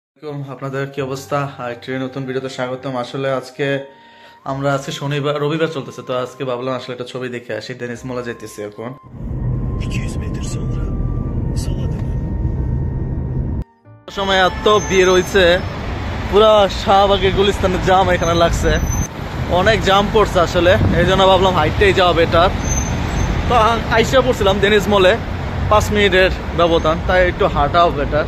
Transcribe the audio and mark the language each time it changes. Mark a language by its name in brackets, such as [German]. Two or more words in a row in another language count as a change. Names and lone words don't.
[Bangla] আপনাদের কি অবস্থা? একটি নতুন ভিডিওতে স্বাগতম। আসলে আজকে শনিবার রবিবার চলতেছে, তো আজকে ভাবলাম আসলে একটা ছবি দেখে আসি। ডেনিস মলে যাইতেছি এখন। [Turkish] 200 metre sonra sola dönün. [Bangla] সময় এত ভিড় হয়েছে, পুরা শাহবাগের গুলিস্তানের জাম এখানে লাগছে, অনেক জাম পড়ছে আসলে। এই জন্য ভাবলাম হাইটেই যাওয়া বেটার। তো আইসা পড়ছিলাম ডেনিস মলে, 5 মিনিটের ব্যবধান, তাই একটু হাঁটাও বেটার।